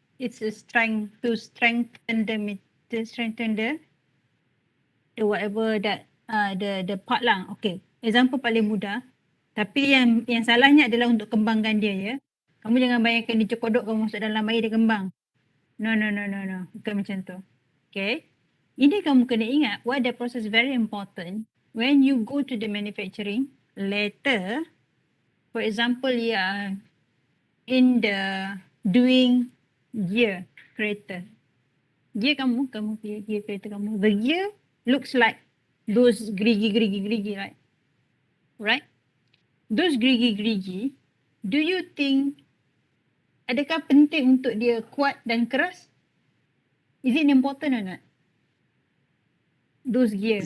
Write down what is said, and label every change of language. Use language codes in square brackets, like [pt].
[en] It's a strength to strengthen the whatever that the part lah. [ms] Okay. Example paling mudah. Tapi yang salahnya adalah untuk kembangkan dia, ya. Kamu jangan bayangkan dia cekodok, kamu masuk dalam air dia kembang. No. Bukan macam tu. Okay. Ini kamu kena ingat, [en] why the process very important. When you go to the manufacturing, later, for example, you are in the doing gear kereta. [ms] Gear kamu gear kereta kamu. [en] The gear looks like those gerigi, right? Right? Those [ms] gerigi, [en] do you think [ms] adakah penting untuk dia kuat dan keras? [en] Is it important or not? Those gears.